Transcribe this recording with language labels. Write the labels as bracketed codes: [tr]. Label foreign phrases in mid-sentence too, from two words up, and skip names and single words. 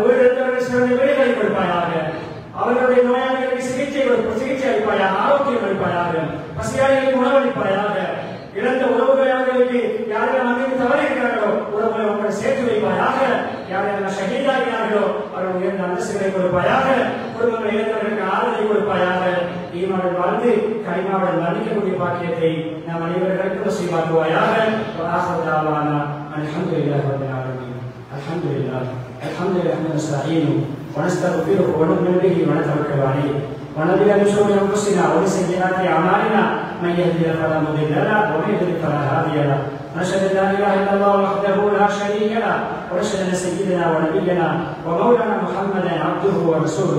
[ta] வீடு சிறந்த வீடுகளை கொடுப்பாயாக, அவர்களுடைய நோயாளிகளுக்கு சிகிச்சை அளிப்பாயாக, ஆரோக்கியம் அளிப்பாயாக, பசியாளிகளுக்கு உணவளிப்பாயாக, இழந்த உறவுகளை அவர்களுக்கு யாரெல்லாம் அங்கு தவறு இருக்கிறார்களோ உறவுகளை அவங்களை சேர்த்து வைப்பாயாக, யாரெல்லாம் ஷஹீதாகிறார்களோ அவர்கள் உயர்ந்த அந்தஸ்துகளை கொடுப்பாயாக, குடும்பங்களை இழந்தவர்களுக்கு ஆறுதலை கொடுப்பாயாக, ஈமாவுடன் வாழ்ந்து கலிமாவுடன் மன்னிக்கக்கூடிய பாக்கியத்தை நாம் அனைவர்களுக்கும் நசீபாக்குவாயாக. [ar] الحمد لله رب العالمين. الحمد لله الحمد لله نستعين ونستغفره ونؤمن به ونتوكل عليه ونبي من شرور انفسنا ومن سيئات اعمالنا من يهده فلا مضل له ومن يضلل فلا هادي له ونشهد ان لا اله الا الله وحده لا شريك له ونشهد ان سيدنا ونبينا ومولانا محمدا عبده ورسوله.